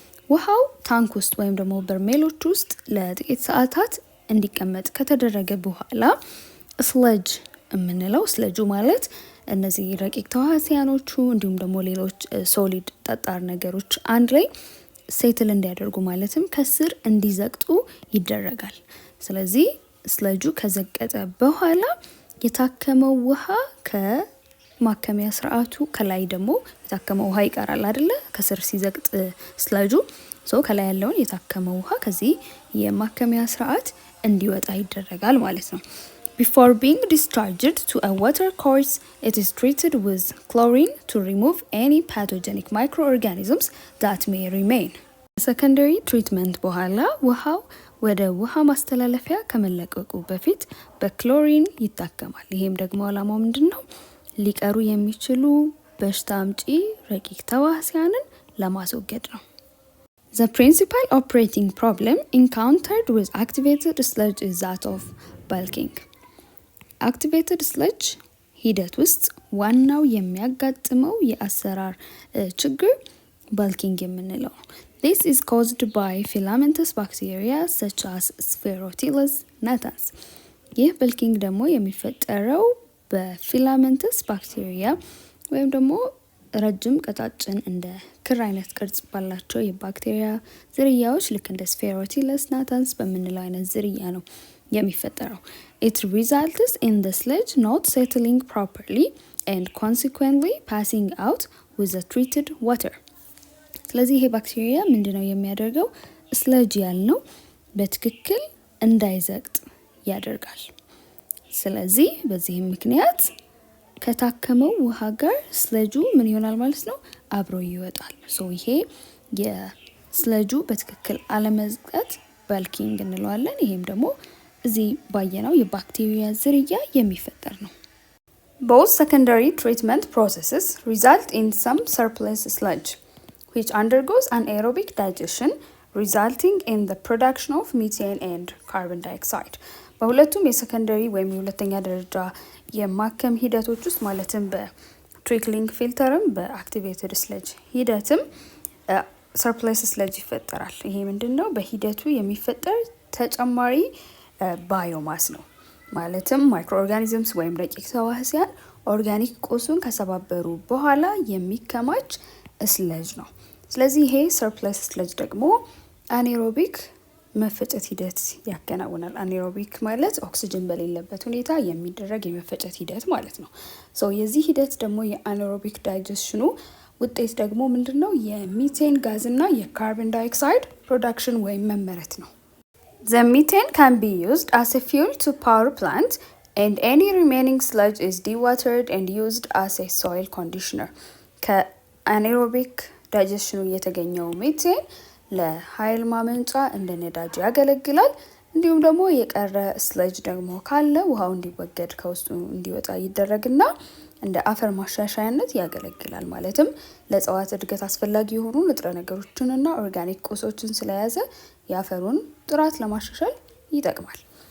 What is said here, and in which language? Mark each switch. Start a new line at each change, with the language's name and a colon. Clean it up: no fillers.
Amharic: ውሃው ታንክ ውስጥ ወይም ደግሞ በርሜሎች ውስጥ ለጥቂት ሰዓታት እንዲቀመጥ ከተደረገ በኋላ ስለጅ የምንለው ስለጁ ማለት እነዚህ ረቂቅ ተዋሲያኖቹ እንዲሁም ደግሞ ሌሎች ሶሊድ ጠጣር ነገሮች አንድ ላይ ሴትል እንዲያደርጉ ማለትም ከስር እንዲዘቅጡ ይደረጋል። ስለዚህ ስለጁ ከዘቀጠ በኋላ የታከመው ውሃ ከማከሚያ ስርዓቱ ከላይ ደግሞ የታከመው ውሃ ይቀራል አይደለ? ከስር ሲዘቅጥ ስለጁ ከላይ ያለውን የታከመው ውሃ ከዚህ የማከሚያ ስርዓት እንዲወጣ ይደረጋል ማለት ነው።
English: Before being discharged to a water course, it is treated with chlorine to remove any pathogenic microorganisms that may remain.
Amharic: ሰከንደሪ ትሪትመንት በኋላ ውሃው ወደ ውሃ ማስተላለፊያ ከመለቀቁ በፊት በክሎሪን ይታከማል። ይሄም ደግሞ ዓላማው ምንድነው? ሊቀሩ የሚችሉ በሽታ አምጪ ረቂቅ ተዋሲያንን ለማስወገድ ነው።
English: The principal operating problem encountered with activated sludge is that of bulking.
Amharic: Activated sludge ሂደት ውስጥ ዋናው የሚያጋጥመው የአሰራር ችግር bulking የምንለው ነው።
English: This is caused by filamentous bacteria such as Spherotilus natans.
Amharic: ይህ bulking ደግሞ የሚፈጠረው በፊላመንተስ ባክቴሪያ ወይም ደግሞ ረጅም ቀጫጭን እንደ ክር አይነት ቅርጽ ባላቸው የባክቴሪያ ዝርያዎች ልክ እንደ Spherotilus natans በምንለው አይነት ዝርያ ነው የሚፈጠረው።
English: It results in the sludge not settling properly and consequently passing out with the treated water.
Amharic: ስለዚህ ይሄ ባክቴሪያ ምንድነው የሚያደርገው? ስለጅ ያልነው በትክክል እንዳይዘግጥ ያደርጋል። ስለዚህ በዚህም ምክንያት ከታከመው ውሃ ጋር ስለጁ ምን ይሆናል ማለት ነው? አብሮ ይወጣል። ይሄ የስለጁ በትክክል አለመዝጋት ባልኪንግ እንለዋለን። ይሄም ደግሞ እዚህ ባየነው የባክቴሪያ ዝርያ የሚፈጠር ነው።
English: Both secondary treatment processes result in some surplus sludge, which undergoes anaerobic digestion, resulting in the production of methane and carbon dioxide.
Amharic: በሁለቱም የሰከንደሪ ወይም የሁለተኛ ደረጃ የማከም ሂደቶች ውስጥ ማለትም በትሪክሊንግ ፊልተርም በአክቲቬትድ ስለጅ ሂደትም ሰርፕለስ ስለጅ ይፈጠራል። ይሄ ምንድነው? በሂደቱ የሚፈጠር ተጨማሪ ባዮማስ ነው። ማለትም ማይክሮ ኦርጋኒዝምስ ወይም ረቂቅ ተዋሲያን ኦርጋኒክ ቁሱን ከሰባበሩ በኋላ የሚከማች ስለጅ ነው። ስለዚህ ይሄ ሰርፕለስ ስለጅ ደግሞ አኔሮቢክ መፈጨት ሂደት ያከናውናል። አኔሮቢክ ማለት ኦክሲጅን በሌለበት ሁኔታ የሚደረግ የመፈጨት ሂደት ማለት ነው። የዚህ ሂደት ደግሞ የአኔሮቢክ ዳይጀሽኑ ውጤት ደግሞ ምንድነው? የሚቴን ጋዝ እና የካርቦን ዳይኦክሳይድ ፕሮዳክሽን ወይም መመረት ነው።
English: The methane can be used as a fuel to power plant, and any remaining sludge is dewatered and used as a soil conditioner.
Amharic: ከአኔሮቢክ ዳይጀሽኑ የተገኘው ሜቴን ለኃይል ማመንጫ እንደ ነዳጅ ያገለግላል። እንዲሁም ደግሞ የቀረ ስለጅ ደግሞ ካለ ውሃው እንዲወገድ ከውስጡ እንዲወጣ ይደረግና እንደ አፈር ማሻሻያነት ያገለግላል። ማለትም ለእጽዋት እድገት አስፈላጊ የሆኑ ንጥረ ነገሮችንና ኦርጋኒክ ቁሶችን ስለያዘ የአፈሩን ጥራት ለማሻሻል ይጠቅማል።